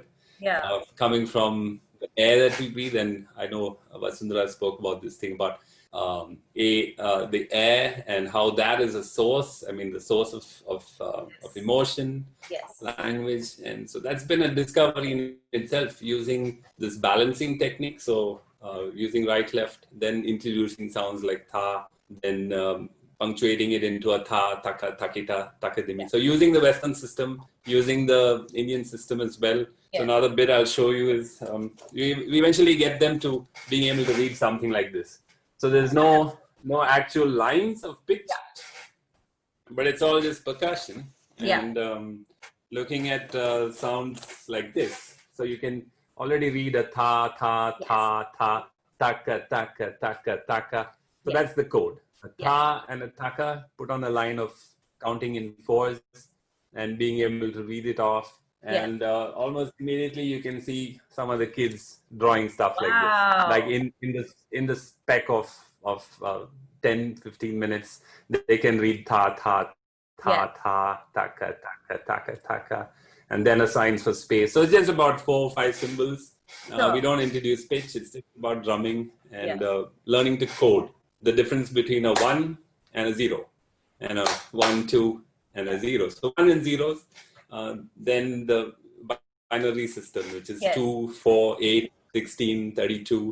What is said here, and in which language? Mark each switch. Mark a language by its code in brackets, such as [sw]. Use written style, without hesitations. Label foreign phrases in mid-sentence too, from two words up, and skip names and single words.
[en] Coming from the air that we breathe, and I know Vasundhara spoke about this thing about the air and how that is a source. I mean, the source of emotion, language, and so that's been a discovery in itself, using this balancing technique. So using right, left, then introducing sounds like tha, then punctuating it into a tha, taka, takita, takadimi. So using the Western system, using the Indian system as well. So another bit I'll show you is we eventually get them to being able to read something like this. So there's no actual lines of pitch, but it's all just percussion. And looking at sounds like this. So you can already read a tha, tha, tha, tha, taka, taka, taka, taka. So that's the code. A tha and a taka put on a line of counting in fours and being able to read it off. And almost immediately you can see some of the kids drawing stuff like this. Like in the spec of 10-15 minutes, they can read tha, tha, tha, tha, taka, taka, taka, taka, and then assigns for space. So it's just about 4 or 5 symbols. We don't introduce pitch. It's just about drumming and learning to code the difference between a 1 and a 0, and a 1, 2, and a 0. So 1 and 0s. Then the binary system, which is 2, 4, 8, 16, 32.